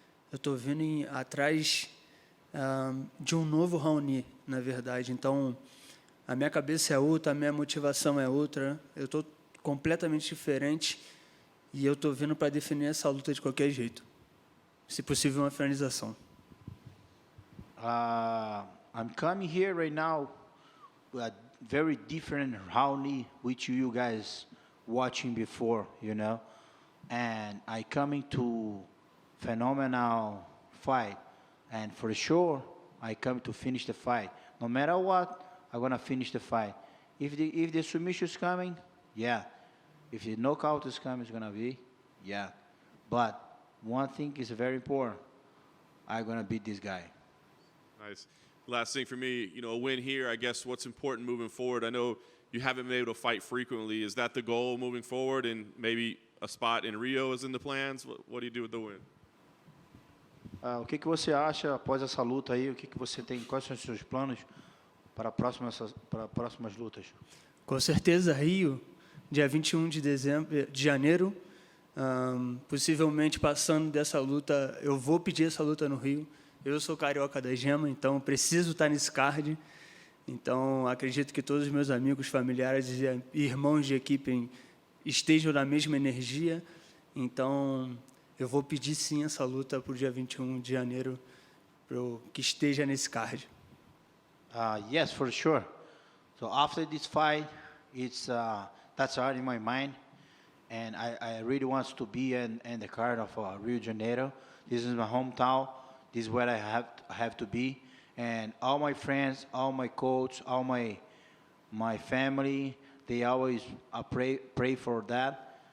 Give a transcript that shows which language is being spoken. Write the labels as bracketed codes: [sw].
[pt] Eu estou vindo atrás de um novo Raoni, na verdade. Então, a minha cabeça é outra, a minha motivação é outra. Eu estou completamente diferente e eu estou vindo para definir essa luta de qualquer jeito. Se possível, uma finalização. [en] I'm coming here right now with a very different Raoni which you guys watching before, you know, and I coming to phenomenal fight, and for sure I come to finish the fight. No matter what, I'm gonna finish the fight. If the submission is coming, yeah. If the knockout is coming, it's gonna be, yeah. But one thing is very important. I'm gonna beat this guy. Nice. Last thing for me, you know, a win here. I guess what's important moving forward. I know you haven't been able to fight frequently. Is that the goal moving forward, and maybe a spot in Rio is in the plans? What do you do with the win? [pt] O que você acha após essa luta aí? O que você tem? Quais são os seus planos para próximas lutas? Com certeza, Rio, dia 21 de janeiro, possivelmente passando dessa luta, eu vou pedir essa luta no Rio. Eu sou carioca da gema, então preciso estar nesse card. Então, acredito que todos os meus amigos, familiares e irmãos de equipe estejam na mesma energia. Então, eu vou pedir sim essa luta para o dia 21 de janeiro, que esteja nesse card. [en] Yes, for sure. So after this fight, that's already in my mind, and I really want to be in the card of Rio de Janeiro. This is my hometown. This is where I have to be. And all my friends, all my coach, all my family, they always pray for that.